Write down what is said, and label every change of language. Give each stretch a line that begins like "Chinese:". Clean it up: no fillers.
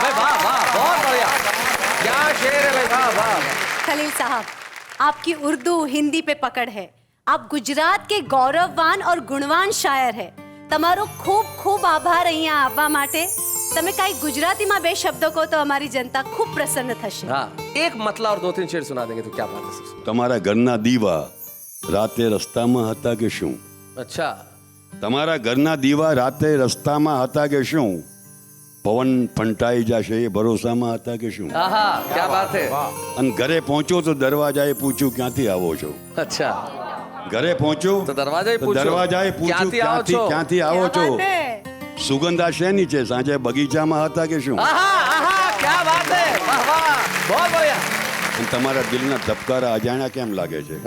Hindi: भाई वाह वाह, बहुत बढ़िया, क्या शेर है भाई, वाह वाह। खलील साहब, आपकी उर्दू हिंदी पे पकड़ है। आप गुजरात के गौरववान और गुणवान शायर है।
Gujarati: તમારો ખૂબ ખૂબ આભાર અહીંયા આવવા માટે। તમે કાંઈ ગુજરાતીમાં બે શબ્દો કહો તો અમારી જનતા ખૂબ પ્રસન્ન થશે।
Hindi: हाँ, एक मतला और दो तीन शेर सुना देंगे तो क्या बात है।
Gujarati: તમારા ઘરના દીવા રાતે રસ્તામાં હતા કે શું।
Hindi: अच्छा।
Gujarati: તમારા ઘરના દીવા રાતે રસ્તામાં હતા કે શું, પવન ફંટાઈ જશે એ ભરોસામાં હતા કે શું।
Hindi: आहा, क्या बात है।
Gujarati: અને ઘરે પહોંચો તો દરવાજાએ પૂછ્યું ક્યાંથી આવો છો।
Hindi: अच्छा।
Gujarati: ઘરે પહોંચો तो દરવાજાએ પૂછ્યું ક્યાંથી આવો છો। સુગંધ આ શેની છે, સાંજે બગીચામાં હતા કે શું।
Hindi: आहा, आहा, क्या बात है, वाह वाह, बहुत बढ़िया।
Gujarati: અને તમારા દિલના ધબકારા અજાણ્યા કેમ લાગે છે।